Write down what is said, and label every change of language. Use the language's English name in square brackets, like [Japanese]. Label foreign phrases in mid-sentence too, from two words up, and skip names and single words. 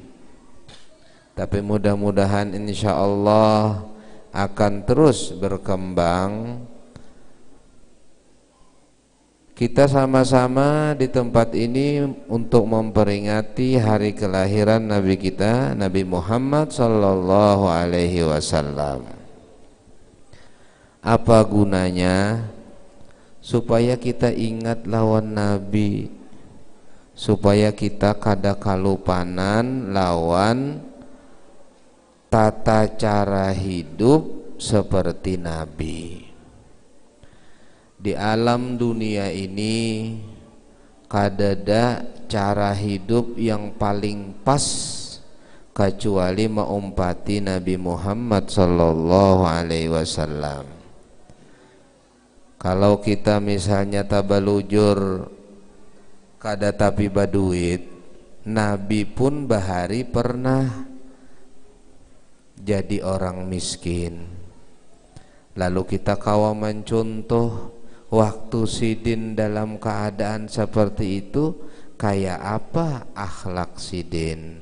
[Indonesian] Tapi mudah-mudahan [Arabic] إن شاء الله [Indonesian] akan terus berkembang. Kita sama-sama di tempat ini untuk memperingati hari kelahiran Nabi kita Nabi Muhammad [Arabic] صلى الله عليه وسلم. [Indonesian] Apa gunanya? [Banjar] Supaya kita ingat lawan Nabi, supaya kita kada kalupanan lawan tata cara hidup seperti Nabi. Di alam dunia ini kadada cara hidup yang paling pas kecuali meumpati Nabi Muhammad [Arabic] صلى الله عليه وسلم. [Banjar] Kalau kita misalnya tabalujur kada tapi baduit, Nabi pun bahari pernah jadi orang miskin. Lalu kita kawa mencontoh waktu Sidin dalam keadaan seperti itu, kayak apa akhlak Sidin.